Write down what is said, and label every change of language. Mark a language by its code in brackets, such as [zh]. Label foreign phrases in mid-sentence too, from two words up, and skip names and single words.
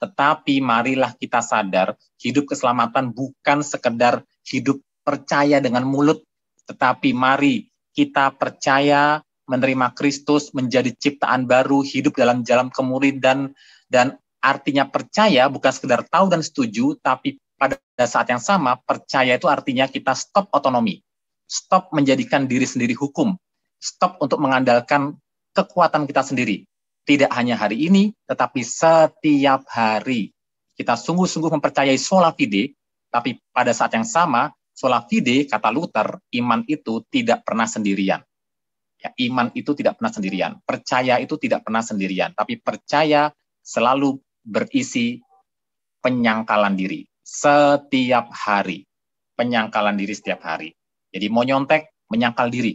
[id] Tetapi marilah kita sadar, hidup keselamatan bukan sekedar hidup percaya dengan mulut, tetapi mari kita percaya menerima Kristus, menjadi ciptaan baru, hidup dalam jalan kemuridan, dan artinya percaya bukan sekedar tahu dan setuju, tapi pada saat yang sama, percaya itu artinya kita stop otonomi, stop menjadikan diri sendiri hukum, stop untuk mengandalkan kekuatan kita sendiri. Tidak hanya hari ini, tetapi setiap hari. Kita sungguh-sungguh mempercayai [la] sola fide, [id] tapi pada saat yang sama, [la] sola fide, [id] kata Luther, iman itu tidak pernah sendirian. Ya, iman itu tidak pernah sendirian. Percaya itu tidak pernah sendirian, tapi percaya selalu berisi penyangkalan diri setiap hari. Penyangkalan diri setiap hari. Jadi mau nyontek, menyangkal diri.